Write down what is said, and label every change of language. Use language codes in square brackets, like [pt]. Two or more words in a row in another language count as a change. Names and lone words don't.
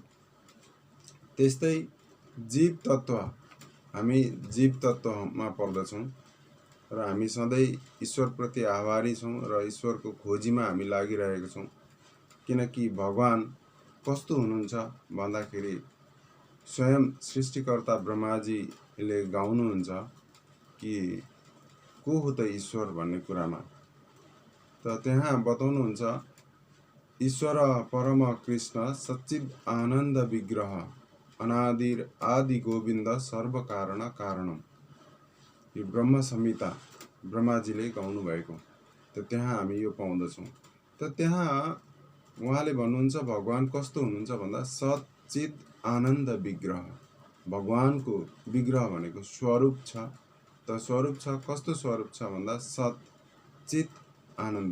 [ne] त्यस्तै जीव तत्व, हामी जीव तत्वमा पर्दछौँ र हामी सधैँ ईश्वरप्रति आभारी छौँ र ईश्वरको खोजीमा हामी लागिरहेका छौँ। किनकि भगवान कस्तो हुनुहुन्छ भन्दाखेरि स्वयं सृष्टिकर्ता ब्रह्माजीले गाउनुहुन्छ कि को हो त ईश्वर भन्ने कुरामा। त त्यहाँ बताउनुहुन्छ, [sa] ईश्वर परम कृष्ण सच्चिद आनन्द विग्रह अनादिर आदि गोविन्द सर्व कारण कारणम। [ne] यो ब्रह्म संहिता ब्रह्माजीले गाउनु भएको। त त्यहाँ हामी यो पाउँदछौँ। त त्यहाँ उहाँले भन्नुहुन्छ भगवान कस्तो हुनुहुन्छ भन्दा [sa] सच्चिद आनन्द विग्रह। [ne] भगवानको विग्रह भनेको स्वरूप छ। त स्वरूप छ, कस्तो स्वरूप छ भन्दा [sa] सत चित आनन्द।